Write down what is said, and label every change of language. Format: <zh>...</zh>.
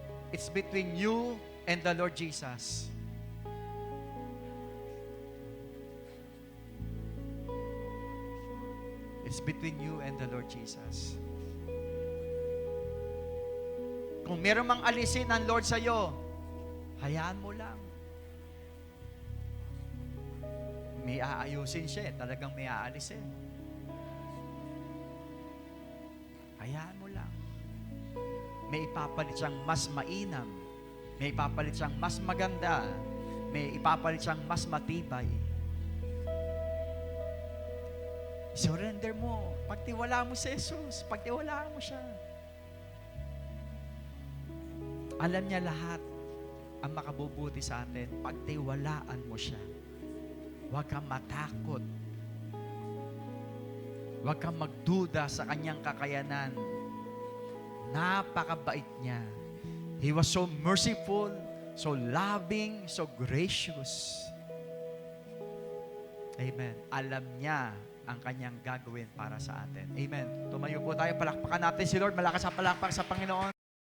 <en>It's between you and the Lord Jesus. It's between you and the Lord Jesus.</en> <tl>Kung meron mang alisin ang Lord sa iyo, hayaan mo lang. May aayusin siya, talagang may aalisin. Hayaan mo lang. May ipapalit siyang mas mainam. May ipapalit siyang mas maganda. May ipapalit siyang mas matibay. Surrender mo. Pagtiwala mo sa Jesus. Pagtiwalaan mo siya. Alam niya lahat ang makabubuti sa atin. Pagtiwalaan mo siya. Huwag kang matakot. Huwag kang magduda sa kanyang kakayanan. Napakabait niya.</tl> <en>He was so merciful, so loving, so gracious.</en> <tl>Amen. Alam niya ang kanyang gagawin para sa atin. Amen. Tumayo po tayo, palakpakan natin si Lord. Malakas ang palakpak sa Panginoon.</tl>